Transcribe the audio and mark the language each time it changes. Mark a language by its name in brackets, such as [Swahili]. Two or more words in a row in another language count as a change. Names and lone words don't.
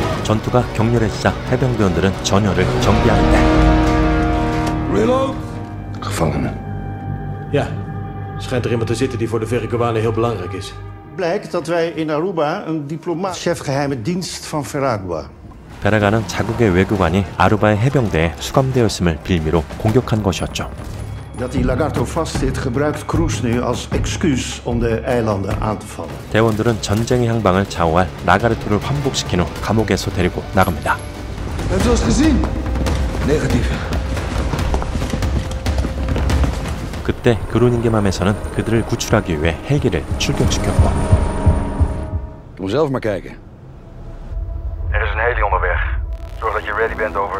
[Korean] 전투가 격렬해지자 해병대원들은 전열을 정비하는데 [English] Reload! [Dutch] Gevangenen. Ja, schijnt er iemand te zitten die voor de Verikowanen heel belangrijk is. Blijkt dat wij in Aruba een diplomaat, chef geheime dienst van Veragua. [Korean] 베라가는 자국의 외교관이 아루바의 해병대에 수감되어 있음을 빌미로 공격한 것이었죠. [Dutch] Dat die Lagarto vastzit, gebruikt Cruz nu als excuus om de eilanden aan te vallen. [Korean] 대원들은 전쟁의 향방을 좌우할 라가르토를 환복시킨 후 감옥에서 데리고 나갑니다. [Dutch] Hebben ze ons gezien? Negatief. [Korean] 그때 그로닝게맘에서는 그들을 구출하기 위해 헬기를 출격시켰고 [Dutch] Kom zelf maar kijken. Er is een heli onderweg. Zorg dat je ready bent, over.